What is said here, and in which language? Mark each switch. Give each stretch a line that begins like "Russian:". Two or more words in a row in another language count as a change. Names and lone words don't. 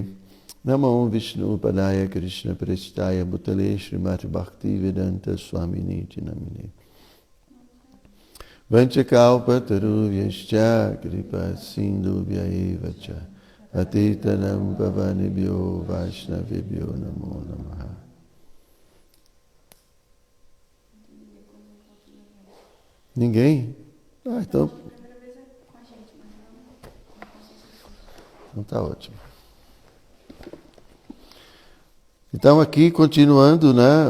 Sanskrit: Namo Vishnu Padaya Krishna Prestaya Bhutale Shrimati Bhakti Vedanta Swamini Itinamine. Vanchakalpa Taruvyascha Kripa Sindhubhya Evacha Atitanam Pavanibhyo Vaishnavibhyo Namo Namaha.
Portuguese: Ninguém? Então está ótimo. Então aqui, continuando, né?